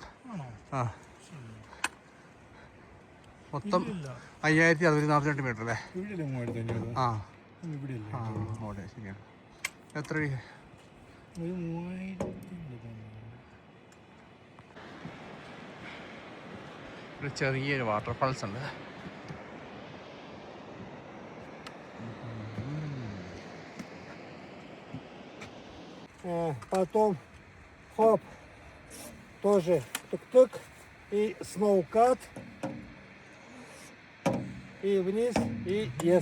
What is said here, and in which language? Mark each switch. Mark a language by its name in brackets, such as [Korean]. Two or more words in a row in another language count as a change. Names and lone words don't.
[Malayalam] ആ മൊത്തം 5642 മീറ്റർ അല്ലേ? ആ ആ ഓടെ ശരിയാണ്. എത്ര ഒരു ചെറിയൊരു വാട്ടർഫാൾസ് ഉണ്ട്. [Russian] Потом хоп, тоже тук-тук и сноукат, и вниз, и yes.